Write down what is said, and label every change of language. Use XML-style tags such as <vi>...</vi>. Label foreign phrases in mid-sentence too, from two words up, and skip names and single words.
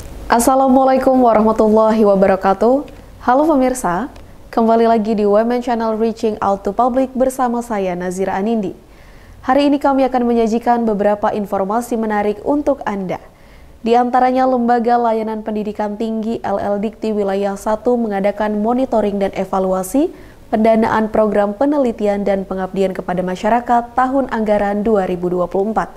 <ar>السلام عليكم ورحمة الله وبركاته.</ar> <id>Halo pemirsa, kembali lagi di Women Channel Reaching Out to Public bersama saya Nazira Anindi. Hari ini kami akan menyajikan beberapa informasi menarik untuk Anda. Di antaranya Lembaga Layanan Pendidikan Tinggi LL.Dikti Wilayah 1 mengadakan monitoring dan evaluasi pendanaan program penelitian dan pengabdian kepada masyarakat tahun anggaran 2024.</id>